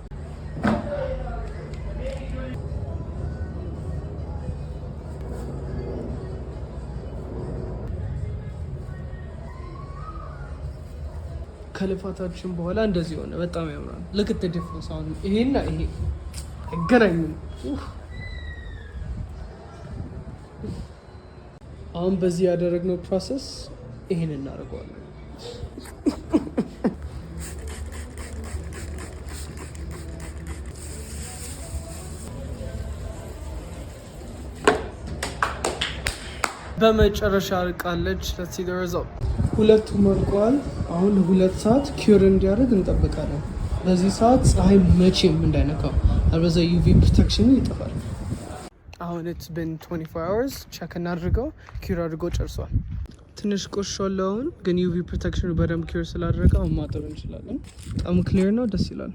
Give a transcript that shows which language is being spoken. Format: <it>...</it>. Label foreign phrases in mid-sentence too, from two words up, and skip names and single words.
<am>ከልፋታችን በኋላ እንደዚህ ሆነ። በጣም ያምራል። ልክ ዲፍረንስ አሁን ይሄና ይሄ አይገናኙም። አሁን በዚህ ያደረግነው ፕሮሰስ ይሄን እናደርገዋለን። በመጨረሻ አልቃለች።</am> <en>let's see the result።</en> <am>ሁለቱም አልቀዋል። አሁን 2 ሰዓት ኪዩር እንዲያደርግ እንጠብቃለን። በዚህ ሰዓት ፀሐይ መቼም እንዳይነካው አልበዛ ዩቪ ፕሮቴክሽኑ ይጠፋል። አሁን</am> <en>it's been 24 hours</en> <am>ቼክ እናድርገው። ኪዩር አድርጎ ጨርሷል። ትንሽ ቆሻሻል። አሁን ግን ዩቪ ፕሮቴክሽኑ በደንብ ኪዩር ስላደረገ አሁን ማጠብ እንችላለን። በጣም ክሊር ነው፣ ደስ ይላል።</am>